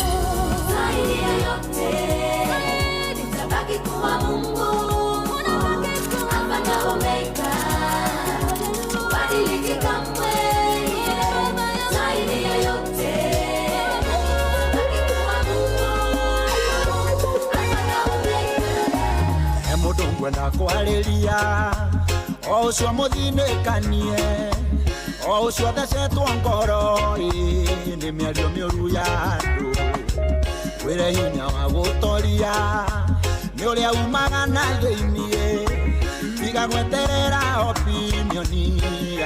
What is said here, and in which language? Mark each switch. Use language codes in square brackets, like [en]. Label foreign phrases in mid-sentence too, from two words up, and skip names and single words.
[sw] Zaidi ya yote, utabaki kuwa Mungu, Alfa na Omega, ubadiliki kamwe. Zaidi ya yote, utabaki kuwa Mungu, Alfa na Omega. [ki] Mundu ngwenda kwariria o ucio muthinĩkanie o ucio thecetwo ngoro nĩ mĩario mĩũru ya andũ wĩre hinya wa gũtoria nĩ ũrĩa umaga na thĩiniĩ tiga gweterera opinioni ya